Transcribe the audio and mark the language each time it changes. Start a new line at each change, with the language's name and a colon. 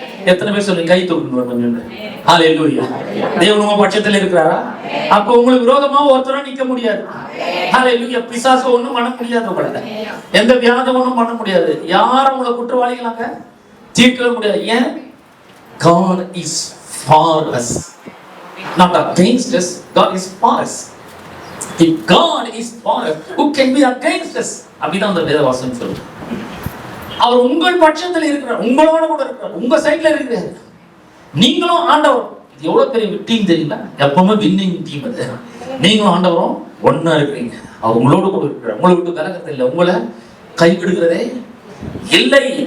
Tamil: எத்தனை பேர் சொல்றீங்க? கை தூக்கணும். ஹல்லேலூயா. தேவன் உங்க பட்சத்தில் இருக்கிறாரா? அப்ப உங்களுக்கு விரோதமா ஒருத்தரும் நிக்க முடியாது. ஹல்லேலூயா. பிசாசு ஒண்ணும் பண்ண முடியாது, உங்களை எந்த வியாதம் ஒண்ணும் பண்ண முடியாது. யாரும் உங்களை குற்றவாளிகளாக தீர்க்கவே முடியாது. ஏன்?
English: God is for us. not against us. God is for us. If God is for us, who can be against us?
Tamil: அப்படிதான் அந்த வேத வாசகம் சொல்லுது. அவர் உங்கள் பட்சத்தில் இருக்கிறார், உங்களோட கூட இருக்கிறார், உங்க சைட்ல இருக்கிறார். நீங்களும் ஆண்டவர், எவ்வளவு பெரிய டீம் தெரியுங்களா? எப்பவுமே வின்னிங் டீம் அது. நீங்களும் ஆண்டவரும் ஒன்னா இருக்கிறீங்க. அவர் உங்களோட கூட இருக்கிறார், உங்களை விட்டு விலகிறது இல்லை, உங்களை கைவிடுகிறதே இல்லை.